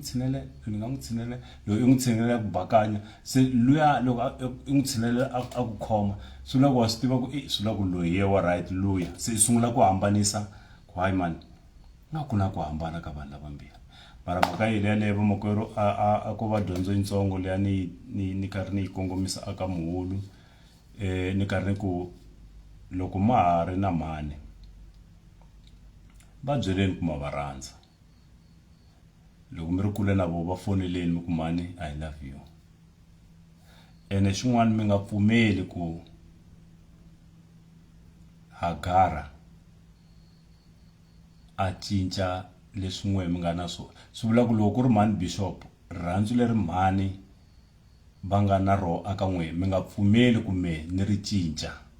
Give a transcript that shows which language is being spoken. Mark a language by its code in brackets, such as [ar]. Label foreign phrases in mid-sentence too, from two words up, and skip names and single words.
[ts] tshinele loyi i n'wi tshinelela ku bakanya se luya loko i n'wi tshinelela a ku khoma swi vula ku wa swi tiva ku swi vula ku loyi ye wa right luya se i sungula ku hambanisa ku hayi mani na ku na ku hambana ka vanhu lavambirhi mara mhaka yi leyo vamakwerhu a ko va dyondzo yitsongo leya ni karhi ni yi kongomisa aka Muhulu ni karhi ni ku loko ma ha ri na mhani va byeleni ku ma va rhandza loko mi ri kule na vo va foneleni mi ku mhani [en] I love you [ts] ene xin'wana mi nga pfumeli ku Hagara a cinca leswi n'we mi nga na swona swi vula ku loko ku ri mhani Bishop rirhandzu leri mhani va nga na ro aka n'we mi nga pfumeli ku me ni ri cinca